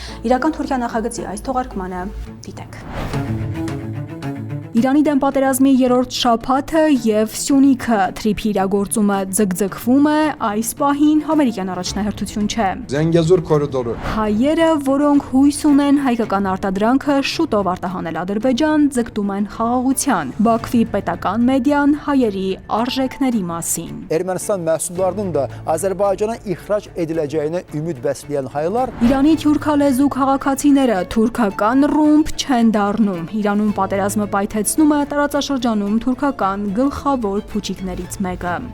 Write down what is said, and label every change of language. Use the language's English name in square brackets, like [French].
[Armenian] Իրական Թուրքիա նախագծի այս թողարկմանը դիտեք։ Իրանի դեմ պատերազմի երրորդ շաբաթը եւ Սյունիքը թրիփի իրագործումը ձգձգվում է, այս պահին ամերիկյան առաջնահերթություն չէ։ Zengezur կորիդորը։ Հայերը, որոնք հույս ունեն հայկական արտադրանքը շուտով արտահանել Ադրբեջան, ձգտում են խաղաղության։ Բաքվի պետական մեդիան հայերի արժեքների մասին։ [Azerbaijani] Ermənistan məhsullarının da Azərbaycana ixrac ediləcəyinə ümid bəsləyən haylar [Armenian] Իրանի թուրքալեզու քաղաքացիները թուրքական ռումբ չեն դառնում։ Իրանում պատերազմը պայթեցնում է տարածաշրջանում թուրքական գլխավոր փուչիկներից մեկը։